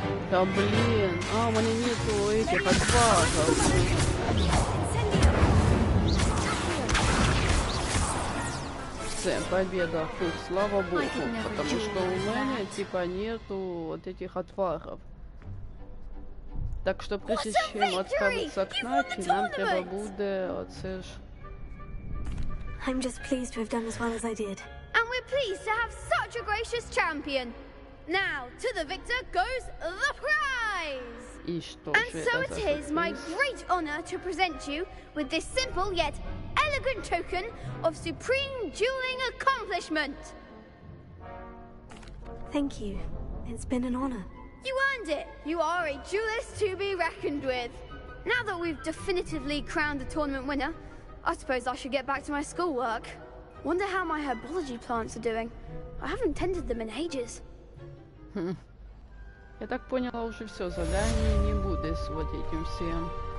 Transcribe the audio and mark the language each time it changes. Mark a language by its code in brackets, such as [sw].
[ru] Да блин, у меня нету этих отвагов. Все, победа, фух, слава богу, потому что у меня типа нету вот этих отвагов. [uk] Так що прежде чим відправитися к Наті, нам треба буде оце ж. [en] I'm just pleased to have done as well as I did. And we're pleased to have such a gracious champion. Now, to the victor goes the prize. [ru] И что [en] And so it is my great honor to present you with this simple yet elegant token of supreme dueling accomplishment. Thank you. It's been an honor. You earned it! You are a duelist to be reckoned with. Now that we've definitively crowned the tournament winner, I suppose I should get back to my schoolwork. Wonder how my herbology plants are doing. I haven't tended them in ages. [ru] Я так поняла, уже все, задание не буду с вот этим всем.